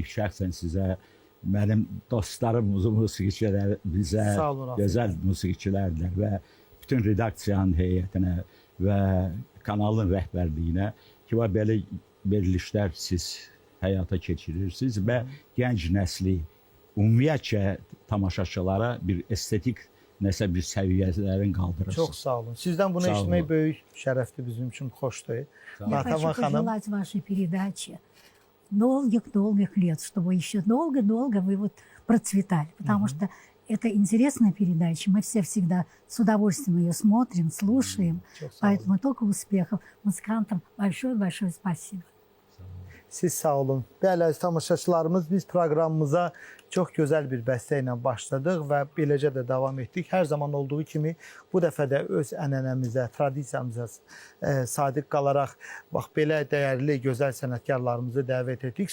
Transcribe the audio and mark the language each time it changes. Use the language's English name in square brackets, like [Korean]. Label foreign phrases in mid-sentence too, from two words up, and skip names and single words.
[Azerbaijani] Şəxsən sizə, mənim dostlarım, musiqiçilərimizə, gözəl musiqiçilərdir və bütün redaksiyanın heyətinə və kanalın rəhbərliyinə ki, belə verilişlər siz həyata keçirirsiniz və gənc nəsli, ümumiyyətcə tamaşaçılara bir estetik nəsə bir səviyyələrin qaldırırsınız. Çox sağ olun. Sizdən bunu eşitmək böyük şərəfdir bizim üçün, xoşdur. [Russian] Я хочу пожелать вашей передаче долгих лет, чтобы еще долго-долго вы вот процветали, потому что это интересная передача, мы все всегда с удовольствием ее смотрим, слушаем, поэтому только успехов музыкантам. Большое спасибо. [Azerbaijani] Siz sağ olun. Bəli, əziz tamaşaçılarımız, biz proqramımıza çox gözəl bir bəstə ilə başladıq və beləcə də davam etdik. Hər zaman olduğu kimi bu dəfə də öz ənənəmizə, tradisiyamıza sadiq qalaraq bax belə dəyərli, gözəl sənətkarlarımızı dəvət etdik.